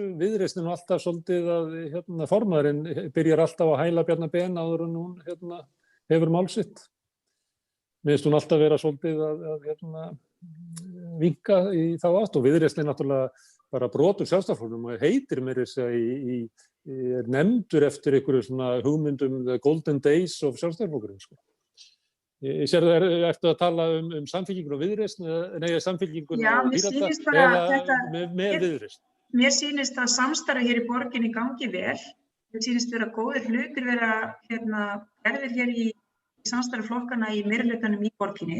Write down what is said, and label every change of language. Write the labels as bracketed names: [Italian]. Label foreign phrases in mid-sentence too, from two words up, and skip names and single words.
[Icelandic] Viðreisn er alltaf svolítið að formaðurinn byrjar alltaf að hæla Bjarna Ben áður en hún hefur mál sitt. Mér finnst hún alltaf vera svolítið að vinka í þá átt og Viðreisn er náttúrulega bara brotur Sjálfstæðisflokknum og heitir mér þess að er nefndur eftir einhverju svona hugmyndum [English] the golden days of [Icelandic] Sjálfstæðisflokkurinn. Ég sér það, ertu að tala Samfylkinguna og Viðreisn, nei, Samfylkinguna og Pírata eða með Viðreisn? Mér sýnist að samstarfið hér í borginni gangi vel. Mér sýnist vera góðir hlutir vera gerðir hér í samstarfi flokkana í meirihlutanum í borginni.